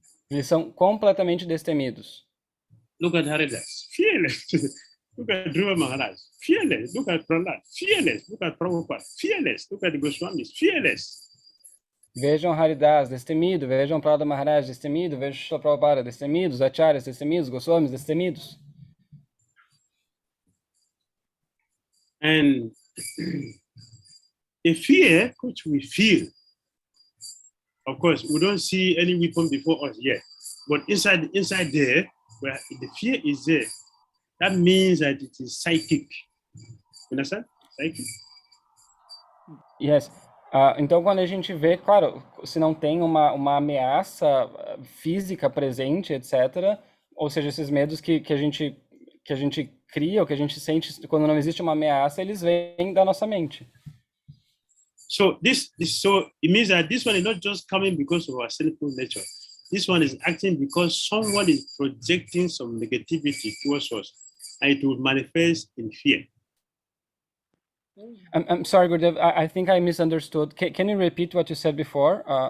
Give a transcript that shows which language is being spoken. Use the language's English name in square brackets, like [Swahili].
[Portuguese] Eles são completamente destemidos. [English] Look at Haridas, fearless. Look at Dhruva Maharaj, fearless. Look at Prahlad, fearless. Look at Prabhupada, fearless. Look at Goswamis, fearless. [Portuguese] Vejam Haridas, destemido. Vejam Prahlad Maharaj, destemido. Vejam Srila Prabhupada, destemidos. Acharyas, destemidos. Goswamis, destemidos. [English] And the fear which we feel, of course, we don't see any weapon before us yet. But inside there, where the fear is there, that means that it is psychic. You understand? Psychic. Yes. [Portuguese] Então, quando a gente vê, claro, se não tem uma ameaça física presente, etc., ou seja, esses medos que a gente cria, ou que a gente sente quando não existe uma ameaça, eles vêm da nossa mente. [English] So it means that this one is not just coming because of our sinful nature. This one is acting because someone is projecting some negativity towards us, and it will manifest in fear. I'm sorry, Gurudev, I think I misunderstood. Can you repeat what you said before?